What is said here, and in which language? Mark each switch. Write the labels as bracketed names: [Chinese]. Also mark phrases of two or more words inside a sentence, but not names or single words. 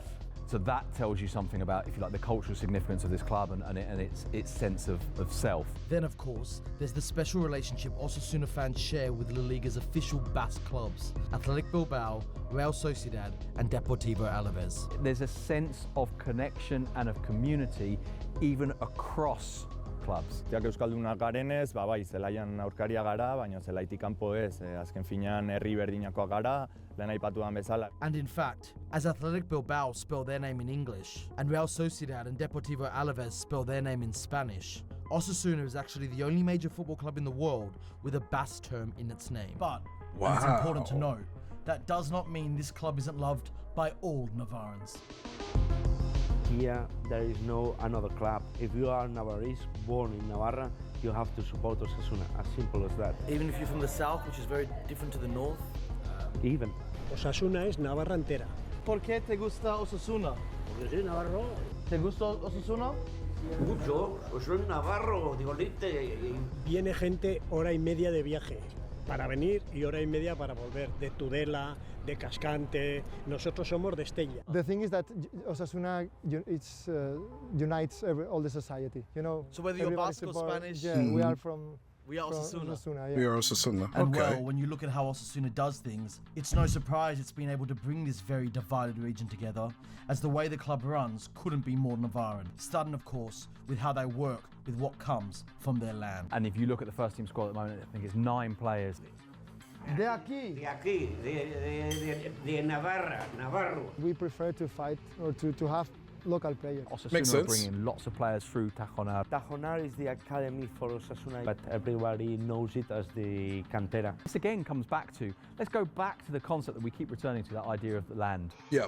[English] So that tells you something about, if you like, the cultural significance of this club and its sense of self. Then of course, there's the special relationship Osasuna fans share with La Liga's official Basque clubs, Athletic Bilbao, Real Sociedad and Deportivo Alaves. There's a sense of connection and of community even across clubs. [Basque] Jak euskaldunak garenez, bai, zelaian aurkaria gara, baina zelaitik kanpo ez, azken finean herri berdinakoak gara, lehen aipatuan bezala. [English] And in fact, as Athletic Bilbao spell their name in English, and Real Sociedad and Deportivo Alaves spell their name in Spanish, Osasuna is actually the only major football club in the world with a Basque term in its name. But it's important to note, that does not mean this club isn't loved by all Navarrans. Here, there is no another club. If you are Navarrese, born in Navarra, you have to support Osasuna, as simple as that. Even if you're from the south, which is very different to the north? Even. [Spanish] Osasuna es Navarra entera. ¿Por qué te gusta Osasuna? Porque soy navarro. ¿Te gusta Osasuna? Mucho, pues soy navarro, digo, Viene gente 1:30 de viaje para venir y 1:30 para volver, de Tudela, de Cascante. Nosotros somos de Estella. [English] The thing is that Osasuna unites all the society, you know. So whether you're Basque or Spanish, we are from Osasuna. We are Osasuna. And well, when you look at how Osasuna does things, it's no surprise it's been able to bring this very divided region together, as the way the club runs couldn't be more Navarran. Starting, of course, with how they work with what comes from their land. And if you look at the first team squad at the moment, I think it's 9 players [Spanish] De aquí. De aquí, de Navarra, Navarro. [English] We prefer to fight or to have local players. Osasuna are bringing lots of players through Tajonar. Tajonar is the academy for Osasuna, but everybody knows it as the cantera. This again comes back to, let's go back to the concept that we keep returning to, that idea of the land. Yep.